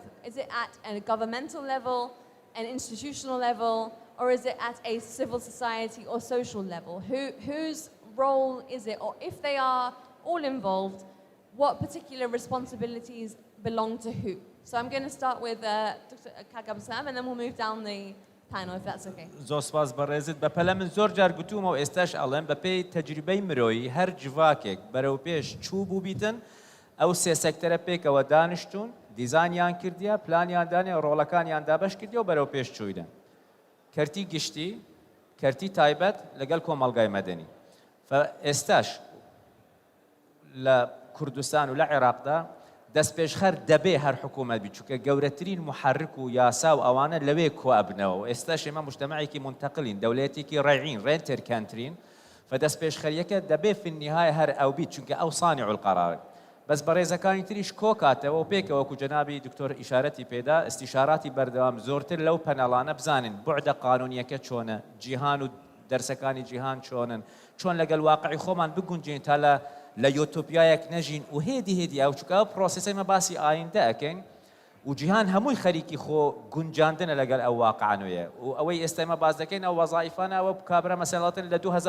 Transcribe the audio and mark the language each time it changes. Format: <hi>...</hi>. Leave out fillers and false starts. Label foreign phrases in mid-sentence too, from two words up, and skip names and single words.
<en>Is it at a governmental level, an institutional level, or is it at a civil society or social level? Whose role is it? Or if they are all involved, what particular responsibilities belong to who? So I'm going to start with Dr. Kagab Sam, and then we'll move down the panel, if that's okay.</en> <ckb>زۆر سپاس بەڕێزت بە پەلە من زۆر جار گوتومەوە ئێستاش ئەڵێم بە پێی تەجروبەی مرۆیی هەر جڤاکێک بەرەو پێش چوو بوو بیتن ئەو سێ سەکتەرە پێکەوە دانیشتون دیزانیان کردیە پلانیان دانێ ڕۆڵەکانیان دابەش کردیە و بەرەو پێش چوویدە کەرتی گشتی کەرتی تایبەت لەگەڵ کۆمەڵگای مەدەنی ئێستاش لە کوردستان و لە عێراقدا دەست پێشخەر دەبێ هەر حکوومەت بی چونکە گەورەترین محرک و یاسا و ئەوانە لەوێ کۆ ئەبنەوە ئێستاش ئێمە مجتەمەعێکی منتەقلین دەوڵەتێکی ڕێعین ڕێنتر کانترین فدەست پێشخەریەکە دەبێ</ckb> <ar>في النهاية</ar> <ckb>هەر ئەو بیت چونکە ئەو</ckb> <ar>صانع القرار</ar> <ckb>بەس بەڕێزەکانی تریش کۆ کاتەوە و پێکەوە وەکو جەنابی دکتۆر ئیشارەتی پێدا ئستیشاراتی بەردەوام زۆرتر لەو پەنەڵانە بزانن بوعدە قانونیەکە چۆنە جیهان و دەرسەکانی جیهان چۆنن چۆن لەگەڵ واقعی خۆمان بگونجین تا لە یوتۆپیایەک نەژین و هێدی ئەو چونکە ئەو پرۆسەسەی مە باسی ئایندە ئەکەین و جیهان هەمووی خەریکی خۆ گونجاندنە لەگەڵ ئەو واقعانویە و ئەوەی ئێستا ئێمە باز دەکەین ئەو وەزایفانە ئەوە کابرا مەسەڵاتن لە</ckb>